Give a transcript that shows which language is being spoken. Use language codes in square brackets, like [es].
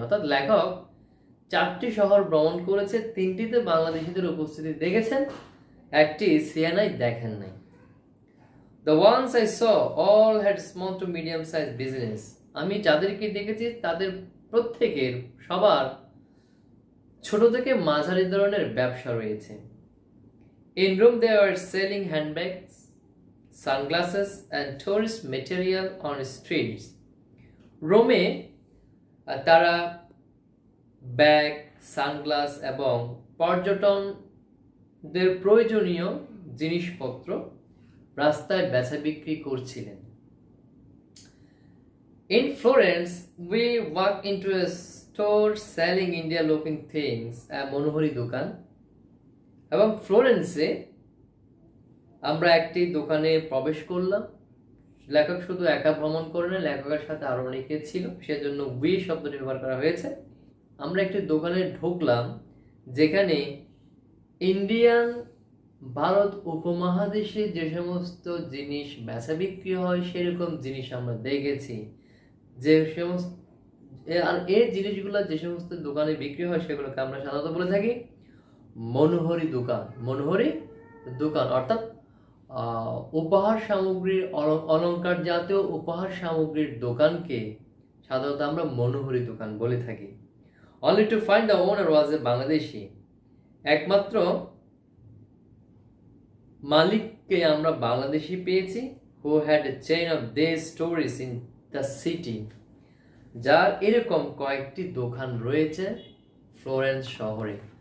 [bn] অর্থাৎ লেখক 4টি শহর ভ্রমণ করেছে, 3টিতে বাংলাদেশিদের উপস্থিতি দেখেছেন, একটি সিয়েনায় দেখেন নাই। [en] The ones I saw all had small to medium size business. [bn] আমি যাদেরকে দেখেছি তাদের প্রত্যেকের, সবার ছোট থেকে মাঝারি ধরনের ব্যবসা রয়েছে। [en] In Rome they were selling handbags, sunglasses and tourist material on streets. [bn] রোমে তারা ব্যাগ, সানগ্লাস এবং পর্যটনদের প্রয়োজনীয় জিনিসপত্র রাস্তায় বেচা বিক্রি করছিলেন। [en] In Florence we walked into a store selling India looking things, [bn] মনোহরি দোকান। এবং ফ্লোরেন্সে আমরা একটি দোকানে প্রবেশ করলাম। লেখক শুধু একা ভ্রমণ করেন, লেখকের সাথে আরো অনেকে ছিল, সেজন্য উই শব্দটি ব্যবহার করা হয়েছে। আমরা একটি দোকানে ঢুকলাম যেখানে ইন্ডিয়ান ভারত উপমহাদেশে যে সমস্ত জিনিস বেচা বিক্রি হয় সেরকম জিনিস আমরা দেখেছি। যে সমস্ত আর এই জিনিসগুলো যে সমস্ত দোকানে বিক্রি হয় সেগুলোকে আমরা সাধারণত বলে থাকি মনোহরি দোকান। মনোহরি দোকান অর্থাৎ উপহার সামগ্রীর অলংকার জাতীয় উপহার সামগ্রীর দোকানকে সাধারণত আমরা মনোহরি দোকান বলে থাকি। [en] Only to find the owner was a Bangladeshi. [bn] একমাত্র মালিককে আমরা বাংলাদেশি পেয়েছি, [en] who had a chain of these stores in the city. [bn] যার এরকম কয়েকটি দোকান রয়েছে ফ্লোরেন্স শহরে।